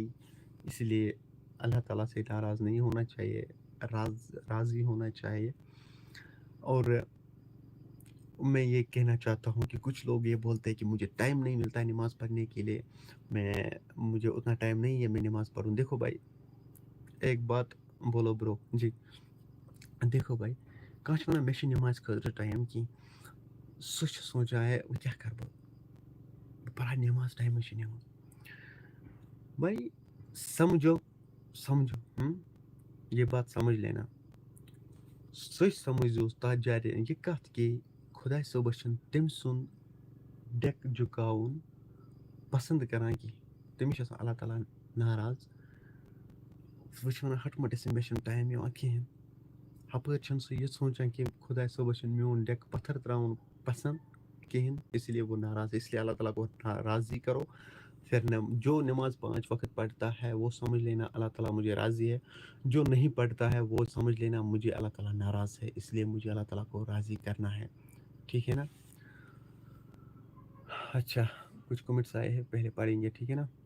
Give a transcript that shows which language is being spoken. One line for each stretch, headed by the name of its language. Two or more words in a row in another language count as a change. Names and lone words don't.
Urdu: اس لیے اللہ تعالیٰ سے ناراض نہیں ہونا چاہیے راضی ہونا چاہیے اور میں یہ کہنا چاہتا ہوں کہ کچھ لوگ یہ بولتے ہیں کہ مجھے ٹائم نہیں ملتا ہے نماز پڑھنے کے لیے مجھے اتنا ٹائم نہیں ہے میں نماز پڑھوں دیکھو بھائی ایک بات بولو برو جی دیکھو بھائی
Kashmiri: کانٛہہ چھُ وَنان مےٚ چھِ نمازِ خٲطرٕ ٹایم کینٛہہ سُہ چھُ سونٛچان ہے وۄنۍ کیٛاہ کَرٕ بہٕ پَرٕ ہا نماز ٹایمٕے چھِ نِوان
Urdu: بھائی سمجھو یہ بات سمجھ لینا
Kashmiri: سُہ سمجھزوس تَتھ جارِ یہِ کَتھ کہِ خۄداے صٲبَس چھُنہٕ تٔمۍ سُنٛد ڈٮ۪کہٕ جُکاوُن پَسنٛد کَران کینٛہہ تٔمِس چھِ آسان اللہ تعالیٰ ناراض سُہ چھُ وَنان ہَٹہٕ مَٹہٕ مےٚ چھُنہٕ ٹایم یِوان کِہیٖنۍ ہَپٲرۍ چھُنہٕ سُہ یہِ سونٛچان کہِ خۄداے صٲبَس چھُنہٕ میون ڈٮ۪کہٕ پَتھر ترٛاوُن پَسنٛد کِہیٖنۍ
Urdu: اسی لیے وہ ناراض ہے اس لیے اللہ تعالیٰ کو راضی کرو پھر جو نماز 5 وقت پڑھتا ہے وہ سمجھ لینا اللہ تعالیٰ مجھے راضی ہے جو نہیں پڑھتا ہے وہ سمجھ لینا مجھے اللہ تعالیٰ ناراض ہے اس لیے مجھے اللہ تعالیٰ کو راضی کرنا ہے ٹھیک ہے نا اچھا کچھ کمنٹس آئے ہیں پہلے پڑھیں گے ٹھیک ہے نا